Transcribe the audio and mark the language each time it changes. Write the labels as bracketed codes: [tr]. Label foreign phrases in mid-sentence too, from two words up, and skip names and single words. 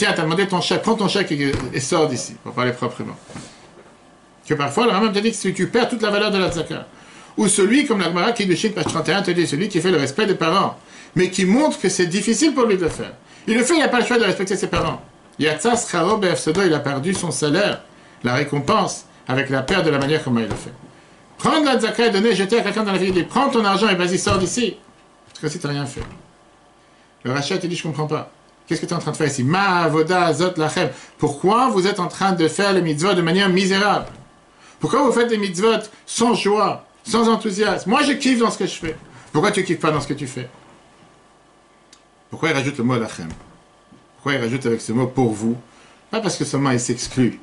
[fr] Tiens, t'as demandé ton chèque, prends ton chèque et sors d'ici, pour parler proprement. Que parfois, le Rambam te dit que tu perds toute la valeur de la tzedaka. Ou celui, comme la Gemara qui Kiddushin, page 31, te dit, celui qui fait le respect des parents, mais qui montre que c'est difficile pour lui de le faire. Il le fait, il n'a pas le choix de respecter ses parents. [he] יצא שכרו בהפסדו, [fr] il a perdu son salaire, la récompense, avec la perte de la manière comment il le fait. Prendre la tzedaka et donner, jeter à quelqu'un dans la vie, il dit, prends ton argent et vas-y, sors d'ici. Parce que si tu n'as rien fait. Le rachat te dit, je ne comprends pas. Qu'est-ce que tu es en train de faire ici? [he] מה העבודה הזאת לכם. [fr] Pourquoi vous êtes en train de faire les mitzvot de manière misérable? Pourquoi vous faites des mitzvot sans joie, sans enthousiasme? Moi, je kiffe dans ce que je fais. Pourquoi tu ne kiffes pas dans ce que tu fais? Pourquoi il rajoute le mot lachem? Pourquoi il rajoute avec ce mot pour vous? Pas parce que seulement il s'exclut.